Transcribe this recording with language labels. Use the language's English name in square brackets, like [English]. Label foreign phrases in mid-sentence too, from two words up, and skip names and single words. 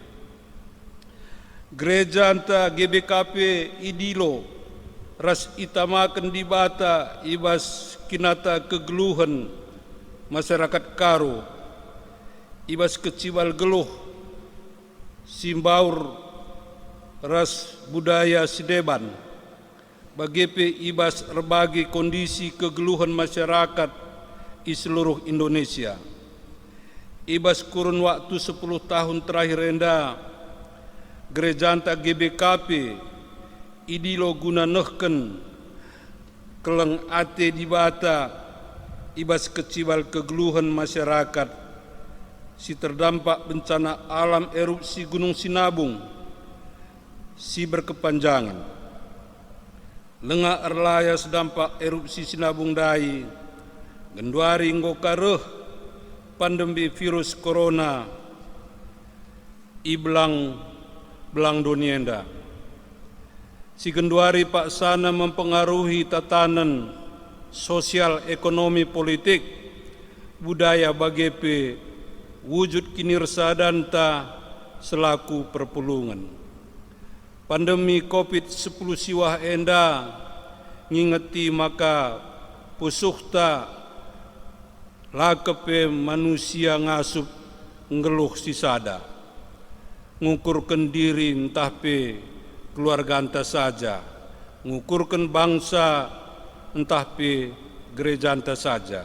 [Batak Karo] Gereja anta GBKP idilo ras itamakan di bata ibas kinata kegeluhan masyarakat Karo ibas keciwal geluh simbaur ras budaya Sideban bagepe ibas berbagai kondisi kegeluhan masyarakat [Indonesian] di seluruh Indonesia. [Batak Karo] Ibas [Indonesian] kurun waktu 10 tahun terakhir [Batak Karo] enda gereja anta GBKP idilo guna nehken keleng ate di bata ibas keciwal kegeluhan masyarakat si [Indonesian] terdampak bencana alam erupsi Gunung Sinabung [Batak Karo] si berkepanjangan. Lenga erlaya sedampak erupsi Sinabung dai genduari ngokareh pandemi virus corona iblang belang donienda. Si genduari paksana [Indonesian] mempengaruhi tatanan sosial ekonomi politik budaya [Batak Karo] bagepe wujud kinirsadan ta selaku perpulungan. Pandemi COVID-10 siwah enda ngingeti maka pusuhta lakepe manusia ngasup ngeluh sisada ngukurkan diri entah pe keluarga anta saja, ngukurkan bangsa entah pe gereja anta saja.